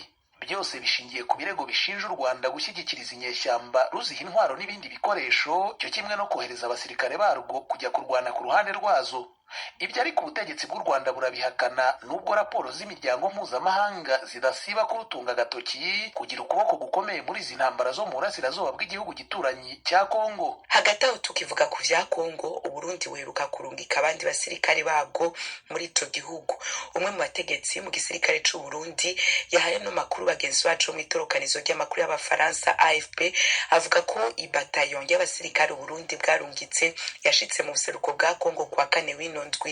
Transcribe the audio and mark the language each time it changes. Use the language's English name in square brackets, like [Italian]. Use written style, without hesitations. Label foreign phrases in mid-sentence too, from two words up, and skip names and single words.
[Kinyarwanda] Byose bishingiye ku birego bishinja u Rwanda gushyigikiriza inyeshyamba, ruziha intwaro n'ibindi bikoresho cyo kimwe no kohereza abasirikare barwo kujya kurwana ku ruhande rwazo. Ibyo ariko ubutegetsi bw'u Rwanda burabihakana, nubwo raporo z'imiryango mpuzamahanga zidasiba kurutunga agatoki kugira ukuboko gukomeye muri izi ntambara zo mu burasirazuba bw'igihugu gituranyi cya Kongo. [Rundi] Hagati aho tukivuga ku vya Kongo, Uburundi weruka kurungika abandi basirikare babwo muri ico gihugu. Umwe mu bategetsi mu gisirikare c'u Burundi yahaye no makuru bagenzi bacu mu itorokanizo ry'amakuru y'Abafaransa AFP avuga ko ibataillon y'abasirikare Burundi bwarungitse yashitse mu buseruko bwa Kongo kwa 4 w'inondwi.